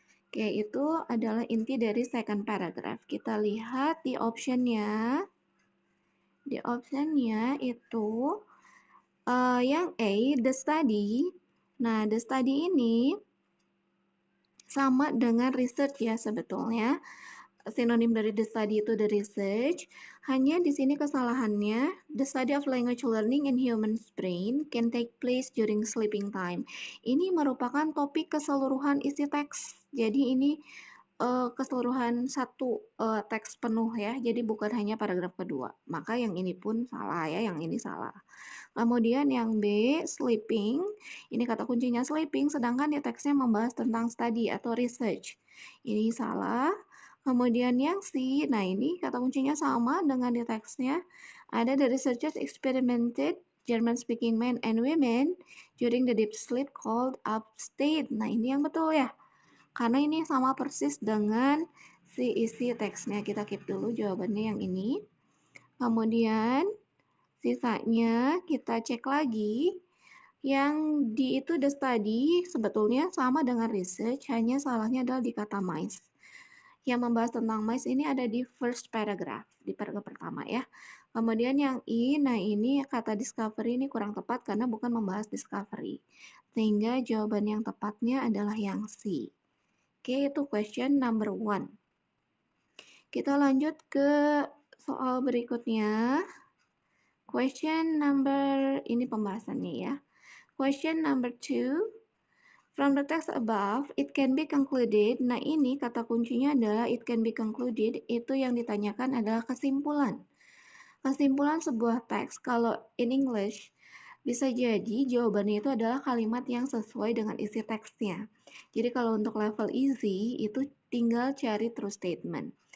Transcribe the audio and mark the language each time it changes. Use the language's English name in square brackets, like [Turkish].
[Indonesian] Oke, itu adalah inti dari [English] second paragraph. [Indonesian] Kita lihat di optionnya. Di optionnya itu yang A, the study. Nah, the study ini sama dengan research ya sebetulnya. Sinonim dari the study itu the research. Hanya di sini kesalahannya, [English] the study of language learning in human brain can take place during sleeping time. [Indonesian] Ini merupakan topik keseluruhan isi teks. Jadi ini keseluruhan satu teks penuh ya. Jadi bukan hanya paragraf kedua. Maka yang ini pun salah ya, yang ini salah. Kemudian yang B, sleeping. Ini kata kuncinya sleeping, sedangkan di teksnya membahas tentang study atau research. Ini salah. Kemudian yang C, nah ini kata kuncinya sama dengan di teksnya. [English] Ada the researchers experimented German speaking men and women during the deep sleep called upstate. [Indonesian] Nah ini yang betul ya. Karena ini sama persis dengan si isi teksnya. Kita keep dulu jawabannya yang ini. Kemudian sisanya kita cek lagi. Yang di itu the study sebetulnya sama dengan research, hanya salahnya adalah di kata mice. Yang membahas tentang mice ini ada di first paragraph, di paragraf pertama ya. Kemudian yang I, nah ini kata discovery ini kurang tepat karena bukan membahas discovery. Sehingga jawaban yang tepatnya adalah yang C. Oke, itu [English] question number 1. [Indonesian] Kita lanjut ke soal berikutnya. [English] Question number, [Indonesian] ini pembahasannya ya. [English] Question number 2. From the text above, it can be concluded. [Indonesian] Nah ini kata kuncinya adalah [English] it can be concluded. [Indonesian] Itu yang ditanyakan adalah kesimpulan. Kesimpulan sebuah teks kalau [English] in English [Indonesian] bisa jadi jawabannya itu adalah kalimat yang sesuai dengan isi teksnya. Jadi kalau untuk level easy itu tinggal cari [English] true statement.